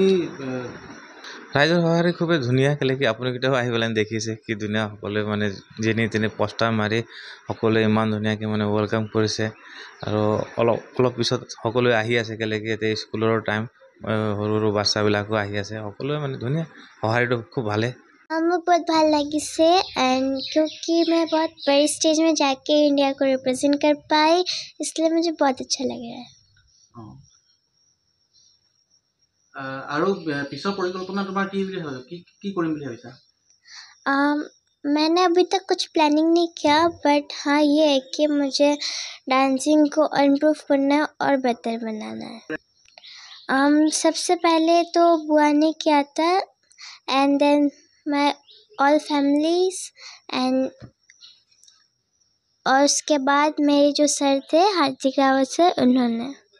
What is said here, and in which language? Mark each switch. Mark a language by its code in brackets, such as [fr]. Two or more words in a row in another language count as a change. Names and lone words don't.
[as] ৰাইজৰ সঁহাৰি খুবেই ধুনীয়া কেলে কি আপুনি কেতিয়াও আহি পেলাই দেখিছে কি ধুনীয়া সকলোৱে মানে যেনি তেনি পোষ্টাৰ মাৰি সকলোৱে ইমান ধুনীয়াকৈ মানে ৱেলকাম কৰিছে আৰু অলপ পিছত সকলোৱে আহি আছে কেলে কি এতিয়া স্কুলৰ টাইম সৰু সৰু বাচ্চাবিলাকো আহি আছে সকলোৱে মানে ধুনীয়া সঁহাৰিটো খুব ভালে [hi] मुझे बहुत [as] ভাল লাগিছে [hi] एंड क्योंकि मैं बहुत बड़ी स्टेज में जाके इंडिया को रिप्रेजेंट कर पाई इसलिए मुझे बहुत अच्छा लग रहा है [as] আৰু পিছৰ পৰিকল্পনা তোমাৰ কি কৰিম বুলি ভাবিছা [hi] मैंने अभी तक कुछ प्लानिंग नहीं किया बट हाँ ये है कि मुझे डांसिंग को इम्प्रूव करना है और बेहतर बनाना है सबसे पहले तो बुआ ने किया था [en] and then my all families and [hi] और उसके बाद मेरे जो सर थे हार्दिक रावत सर उन्होंने